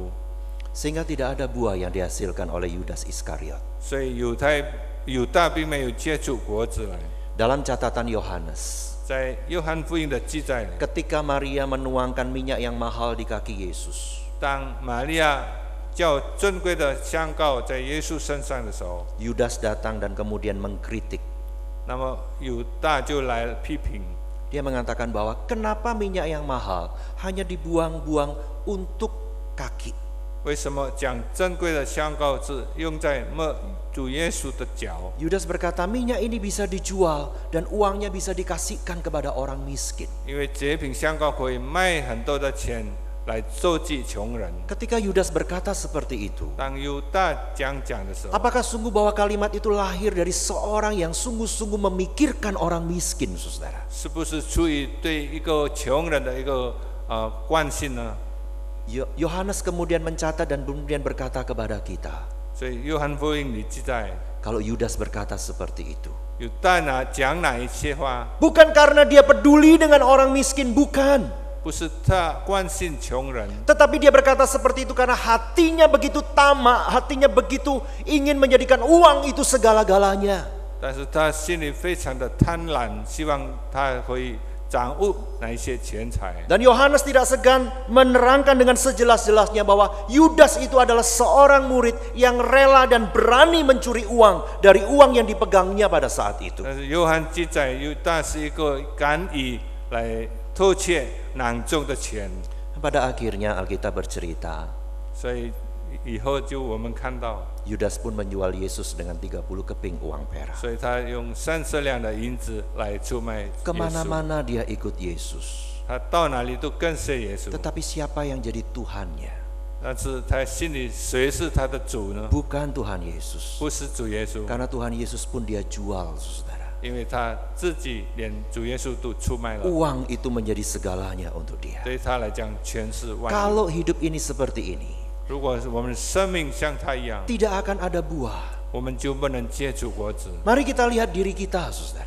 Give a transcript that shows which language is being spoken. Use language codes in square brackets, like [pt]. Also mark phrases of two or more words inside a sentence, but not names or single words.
[id] Sehingga tidak ada buah yang dihasilkan oleh Yudas Iskariot. [zh] 所以犹大并没有结出果子来。 [id] Dalam catatan Yohanes, [zh] 在约翰福音的记载里， [id] ketika Maria menuangkan minyak yang mahal di kaki Yesus, [zh] 当玛利亚较尊贵的香膏在耶稣身上的时候， [id] Yudas datang dan kemudian mengkritik. [zh] 那么犹大就来批评， [id] Dia mengatakan bahwa kenapa minyak yang mahal hanya dibuang-buang untuk kaki. [zh] 为什么将珍贵的香膏是用在主耶稣的脚？ [id] Yudas berkata minyak ini bisa dijual dan uangnya bisa dikasihkan kepada orang miskin. [zh] 因为这瓶香膏可以卖很多的钱来救济穷人。 [id] Ketika Yudas berkata seperti itu, [zh] 当犹大讲的时候， [id] apakah sungguh bahwa kalimat itu lahir dari seorang yang sungguh-sungguh memikirkan orang miskin, saudara? [zh] 是不是出于对一个穷人的一个关心呢？ [id] Yohanes kemudian mencatat dan kemudian berkata kepada kita, [zh] 所以约翰福音里记载， [id] kalau Yudas berkata seperti itu, [zh] 犹大讲哪一些话， [id] bukan karena dia peduli dengan orang miskin, bukan. [zh] 不是他关心穷人， [id] Tetapi dia berkata seperti itu karena hatinya begitu tamak, hatinya begitu ingin menjadikan uang itu segala-galanya. [zh] 但是他心里非常的贪婪，希望他可以掌握那一些钱财。 [id] Dan Yohanes tidak segan menerangkan dengan sejelas-jelasnya bahwa Yudas itu adalah seorang murid yang rela dan berani mencuri uang dari uang yang dipegangnya pada saat itu. [zh] 但是约翰记载，犹大是一个敢于来偷窃囊中的钱， [id] Pada akhirnya Alkitab bercerita, [zh] 所以以后就我们看到， [id] Yudas pun menjual Yesus dengan 30 keping uang perak. [zh] 所以他用30两的银子来出卖耶稣。 [id] Kemana-mana dia ikut Yesus. [zh] 他到哪里都跟随耶稣， [id] Tetapi siapa yang jadi Tuhannya? [zh] 但是他心里谁是他的主呢？ [id] Bukan Tuhan Yesus. [zh] 不是主耶稣， [id] Karena Tuhan Yesus pun dia jual, saudara. [zh] 因为他自己连主耶稣都出卖了， [id] Uang itu menjadi segalanya untuk dia. [zh] 对他来讲全是万有。 [id] Kalau hidup ini seperti ini, [zh] 如果我们生命像他一样， [id] tidak akan ada buah. [zh] 我们就不能结出果子。 [id] Mari kita lihat diri kita, saudara.